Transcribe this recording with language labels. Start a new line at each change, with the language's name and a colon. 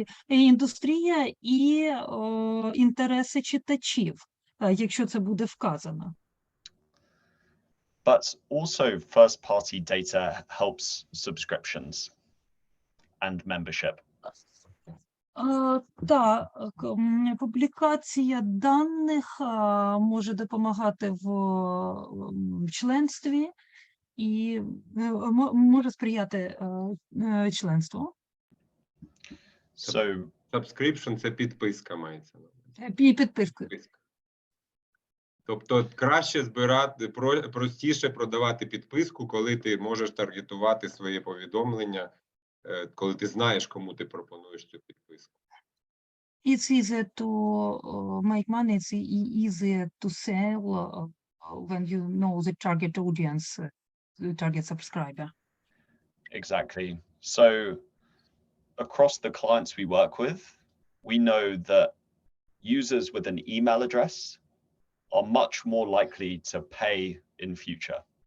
Ukrainian: індустрія і інтереси читачів, якщо це буде вказано.
English: But also first-party data helps subscriptions and membership.
Ukrainian: Так, публікація даних може допомагати в членстві і може сприяти членству.
English: So
Ukrainian: Subscription – це підписка, мається. Підписка. Тобто краще збирати, простіше продавати підписку, коли ти можеш таргетувати своє повідомлення, коли ти знаєш, кому ти пропонуєш цю підписку.
English: It's easier to make money, it's easier to sell when you know the target audience, the target subscriber. exactly. So across the clients we work with, we know that users with an email address are much more likely to pay in future.